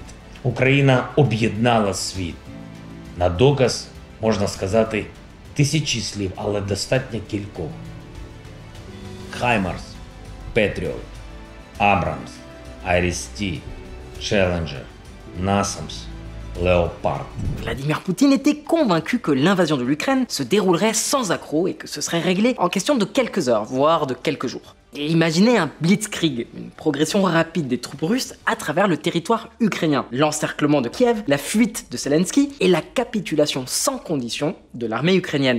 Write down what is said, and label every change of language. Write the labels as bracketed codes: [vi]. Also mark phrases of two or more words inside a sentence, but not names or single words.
[uk] Україна об'єднала світ. На доказ можна сказати тисячі слів, але достатньо кількох. Хаймарс, Петріот, Абрамс, Айріс-Ті, Челленджер, Насамс, Léopard. [fr] Vladimir Poutine était convaincu que l'invasion de l'Ukraine se déroulerait sans accroc et que ce serait réglé en question de quelques heures, voire de quelques jours. Il imaginait un blitzkrieg, une progression rapide des troupes russes à travers le territoire ukrainien, l'encerclement de Kiev, la fuite de Zelensky et la capitulation sans condition de l'armée ukrainienne.